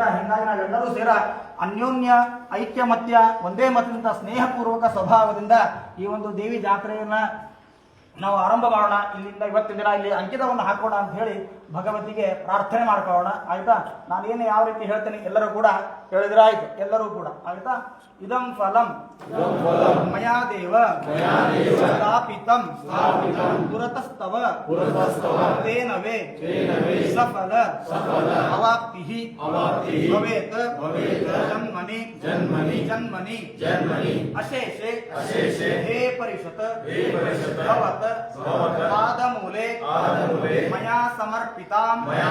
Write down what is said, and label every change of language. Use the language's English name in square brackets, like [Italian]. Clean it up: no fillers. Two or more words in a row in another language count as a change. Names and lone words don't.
[Kannada] ಹಿಂಗಾಗಿ ನಾವೆಲ್ಲರೂ ಸೇರ ಅನ್ಯೋನ್ಯ ಐಕ್ಯಮತ್ಯ ಒಂದೇ ಮತದಿಂದ ಸ್ನೇಹಪೂರ್ವಕ ಸ್ವಭಾವದಿಂದ ಈ ಒಂದು ದೇವಿ ಜಾತ್ರೆಯನ್ನ ನಾವು ಆರಂಭ ಮಾಡೋಣ. ಇಲ್ಲಿಂದ ಇವತ್ತಿನ ದಿನ ಇಲ್ಲಿ ಅಂಕಿತವನ್ನು ಹಾಕೋಣ ಅಂತ ಹೇಳಿ ಭಗವತಿಗೆ ಪ್ರಾರ್ಥನೆ ಮಾಡ್ಕೊಳ್ಳೋಣ ಆಯ್ತಾ. ನಾನೇನು ಯಾವ ರೀತಿ ಹೇಳ್ತೇನೆ ಎಲ್ಲರೂ ಕೂಡ ಹೇಳಿದ್ರೆ ಆಯ್ತು, ಎಲ್ಲರೂ ಕೂಡ ಆಯ್ತಾ. [Sanskrit] ಇದಂ ಫಲಂ ಮಯಾ ದೇವ ಸ್ಥಾಪಿತಂ ಪುರತಸ್ತವ ತೇನವೇ ಸಫಲ ಅವಾಪ್ತಿಃ ಭವೇತ್ ಜನ್ಮನಿ ಜನ್ಮನಿ ಅಶೇಷೆ ಹೇ ಪರಿಷತ್ ಭವತ್ ಪಾದಮೂಲೆ ಮಯಾ ಸಮರ್ಪಿತಾಂ